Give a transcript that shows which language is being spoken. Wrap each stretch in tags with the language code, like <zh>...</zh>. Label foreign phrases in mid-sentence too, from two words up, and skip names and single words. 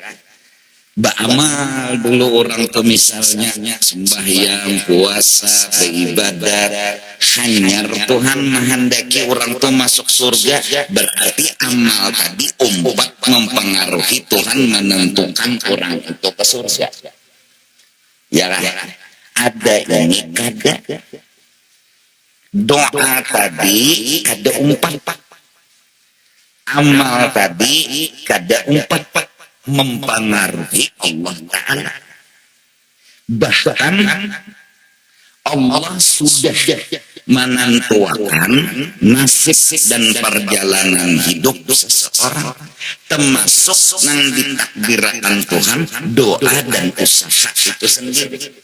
<bjn>Beramal dulu orang tuh misalnya sembahyang, puasa, beribadat, hanyar Tuhan menghendaki orang tuh masuk surga, berarti amal tadi umpat mempengaruhi Tuhan menentukan orang itu ke surga. Ya kan? Ada ini kada doa tadi kada umpat, amal tadi kada umpat mempengaruhi Allah Ta'ala.</bjn> <id>Bahkan Allah sudah menentukan nasib dan perjalanan hidup seseorang, termasuk yang ditakdirkan Tuhan doa dan usaha itu sendiri.</id>